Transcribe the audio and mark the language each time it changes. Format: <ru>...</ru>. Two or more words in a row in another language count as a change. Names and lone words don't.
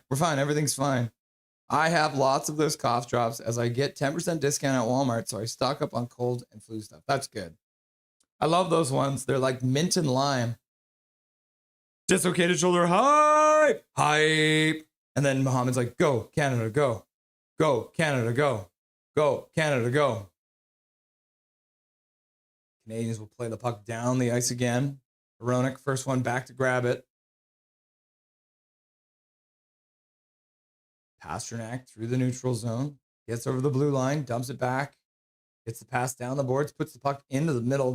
<en>We're fine, everything's fine. I have lots of those cough drops as I get 10% discount at Walmart, so I stock up on cold and flu stuff. That's good. I love those ones. They're like mint and lime. Dislocated shoulder, hype, hype. And then Muhammad's like, go, Canada, go. Go, Canada, go. Go, Canada, go. Canadians will play the puck down the ice again. Veronic, first one back to grab it. Pasternak through the neutral zone. Gets over the blue line, dumps it back. Gets the pass down the boards, puts the puck into the middle.</en>